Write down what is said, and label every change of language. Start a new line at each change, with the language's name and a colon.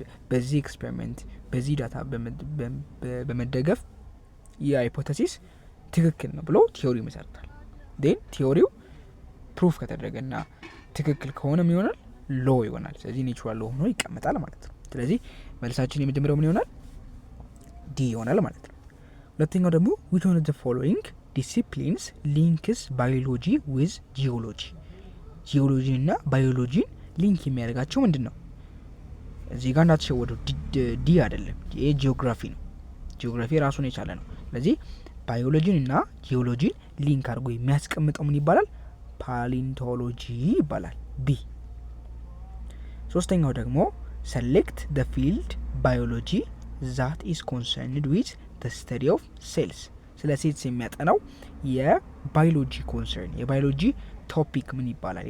Amharic: በዚህ ኤክስፐሪመንት በዚህ ዳታ በመደገፍ የሃይፖቴሲስ ትክክል ነው ብሎ ቲዮሪ ይመሰርታል። ዴን ቲዮሪው ፕሩፍ ከተደረገና ትክክል ከሆነ ምን ይሆናል? ሎ ይሆናል። ስለዚህ ኔቹራል ሎ ሆኖ ይቀመጣል ማለት ነው። ስለዚህ መልሳችን የመጀመሪያው ምን ይሆናል? ዲ ይሆናል ማለት ነው። ሁለተኛው ደግሞ
English: which one of the following disciplines links biology with geology?
Amharic: ጂኦሎጂ እና ባዮሎጂን ሊንክ የሚያደርጋቸው ምንድን ነው? እዚህ ጋር እንዳትሸወዱ፣ ዲ አይደለም፣ ይሄ ጂኦግራፊ ነው። ጂኦግራፊ ራሱን የቻለ ነው። ስለዚህ ባዮሎጂን እና ጂኦሎጂን ሊንክ አድርጎ የሚያስቀምጠው ምን ይባላል? ፓሊንቶሎጂ ይባላል። ቢ። ሶስተኛው ደግሞ
English: select the field biology that is concerned with the study of cells።
Amharic: ስለ ሴልስ የሚያጠናው የባዮሎጂ ኮንሰርን የባዮሎጂ ቶፒክ ምን ይባላል?